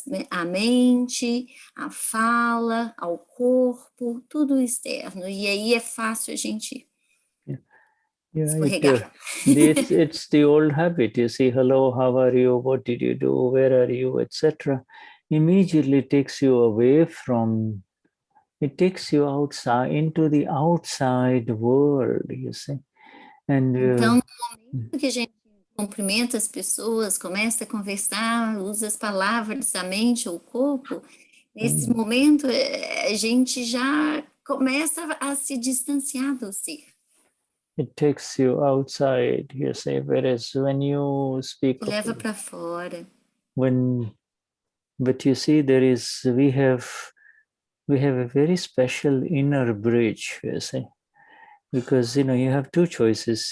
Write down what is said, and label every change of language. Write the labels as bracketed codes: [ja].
[pt] à mente, à fala, ao corpo, tudo externo, e aí é fácil a gente escorregar. [en] It's the old habit. You see, hello, how are you? What did you do? Where are you? Etc. Immediately takes you away from. It takes you outside into the outside world. You see, and [pt] então, no momento que a gente cumprimenta as pessoas, começa a conversar, usa as palavras, a mente ou o corpo, nesse momento a gente já começa a se distanciar do ser. [en] It takes you outside, you say, whereas when you speak [pt] leva para fora. [en] But you see, we have a very special inner bridge, you see, because you have two choices.